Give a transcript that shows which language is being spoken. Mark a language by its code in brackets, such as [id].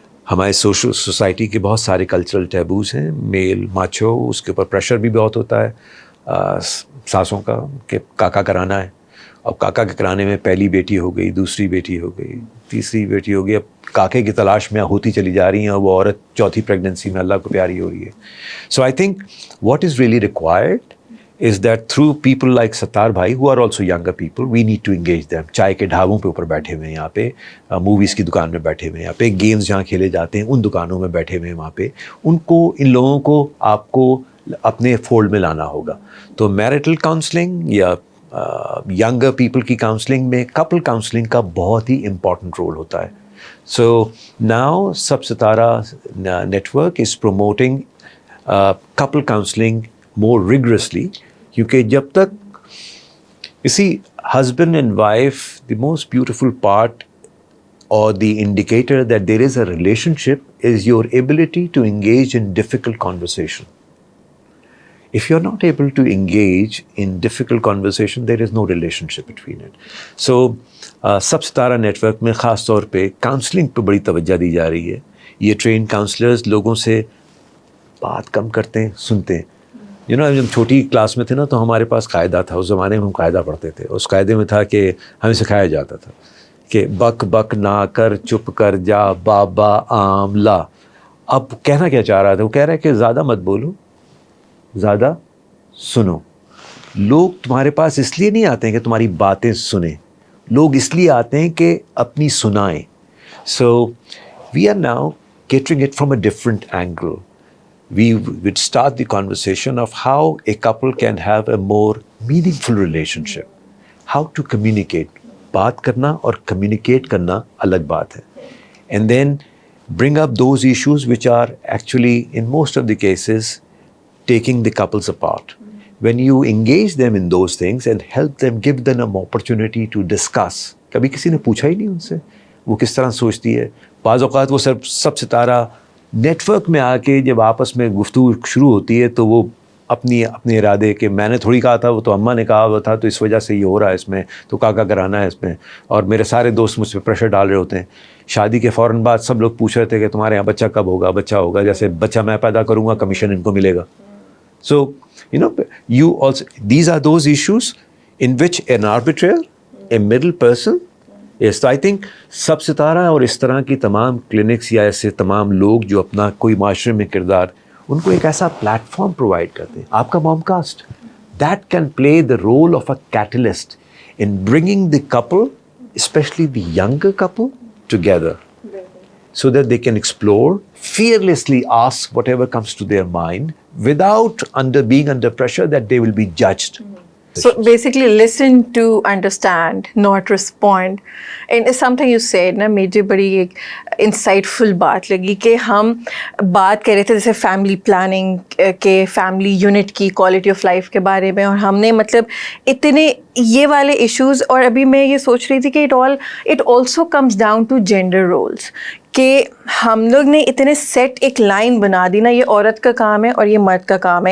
[ur] ہمارے سوسائٹی کے بہت سارے کلچرل ٹیبوز ہیں. میل ماچو، اس کے اوپر پریشر بھی بہت ہوتا ہے ساسوں کا کہ کاکا کرانا ہے. اب کاکا کے کرانے میں پہلی بیٹی ہو گئی، دوسری بیٹی ہو گئی، تیسری بیٹی ہو گئی، اب کاکے کی تلاش میں ہوتی چلی جا رہی ہیں اور وہ عورت چوتھی پریگننسی میں اللہ کو پیاری ہو رہی ہے. [en] So I think what is really required is that through people like Sattar bhai who are also younger people, we need to engage them. [ur] چائے کے ڈھابوں پہ اوپر بیٹھے ہوئے ہیں یہاں پہ، موویز کی دکان میں بیٹھے ہوئے ہیں یہاں پہ، گیمز جہاں کھیلے جاتے ہیں ان دکانوں میں بیٹھے ہوئے ہیں وہاں پہ. ان لوگوں کو آپ کو اپنے فولڈ میں لانا ہوگا. تو میرٹل کاؤنسلنگ یا ینگر پیپل کی کاؤنسلنگ میں کپل کاؤنسلنگ کا بہت ہی امپورٹنٹ رول ہوتا ہے. [en] so now سب Sitara network is promoting couple counselling more rigorously, [ur] کیونکہ جب تک اسی [en] husband and wife, the most beautiful part or the indicator that there is a relationship is your ability to engage in difficult conversation. If you're not able to engage in difficult conversation, there is no relationship between it. [ur] So سب ستارہ net work میں خاص طور پہ counselling پہ بڑی توجہ دی جا رہی ہے. یہ ٹرین کاؤنسلرز لوگوں سے بات کم کرتے ہیں, سنتے ہیں. جب چھوٹی کلاس میں تھے نا تو ہمارے پاس قاعدہ تھا, اس زمانے میں ہم قاعدہ پڑھتے تھے. اس قاعدے میں تھا کہ ہمیں سکھایا جاتا تھا کہ بک بک نہ کر, چپ کر جا, بابا آم لا. اب کہنا کیا چاہ رہا تھا, وہ کہہ رہا ہے کہ زیادہ مت بولو, زیادہ سنو. لوگ تمہارے پاس اس لیے نہیں آتے ہیں کہ تمہاری باتیں سنیں, لوگ اس لیے آتے ہیں کہ اپنی سنائیں. [en] So we are now catering it from a different angle. We would start the conversation of how a couple can have a more meaningful relationship. How to communicate. [ur] بات کرنا اور communicate کرنا الگ بات ہے. [en] And then bring up those issues which are actually in most of the cases taking the couples apart. When you engage them in those things and help them, give them an opportunity to discuss. [ur] کبھی کسی نے پوچھا ہی نہیں ان سے وہ کس طرح سوچتی ہے. بعض اوقات وہ سب ستارہ نیٹ ورک میں آ کے جب آپس میں گفتگو شروع ہوتی ہے تو وہ اپنے ارادے کہ میں نے تھوڑی کہا تھا, وہ تو اماں نے کہا ہوا تھا, تو اس وجہ سے یہ ہو رہا ہے اس میں, تو کاکا کرانا ہے اس میں, اور میرے سارے دوست مجھ پہ پریشر ڈال رہے ہوتے ہیں. شادی کے فوراً بعد سب لوگ پوچھ رہے تھے کہ تمہارے یہاں بچہ کب ہوگا, بچہ ہوگا, جیسے بچہ میں پیدا کروں گا کمیشن ان کو ملے گا. [en] So you also, these are those issues in which an arbitrator, a middle person is. [ur] I think سب ستارہ اور اس طرح کی تمام کلینکس یا ایسے تمام لوگ جو اپنا کوئی معاشرے میں کردار, ان کو ایک ایسا پلیٹ فارم پرووائڈ کرتے ہیں. [en] آپ کا mom cast that can play the role of a catalyst in bringing the couple, especially the younger couple, together so that they can explore, fearlessly ask whatever comes to their mind without being under pressure that they will be judged. So basically listen to understand, not respond. [ur] And it's something you said نا, مجھے بڑی ایک انسائٹفل بات لگی کہ ہم بات کر رہے تھے جیسے فیملی پلاننگ کے, فیملی یونٹ کی, کوالٹی آف لائف کے بارے میں, اور ہم نے مطلب اتنے یہ والے ایشوز, اور ابھی میں یہ سوچ رہی تھی کہ [en] it also comes down to gender roles, [ur] کہ ہم لوگ نے اتنے سیٹ ایک لائن بنا دی نا, یہ عورت کا کام ہے اور یہ مرد کا کام ہے.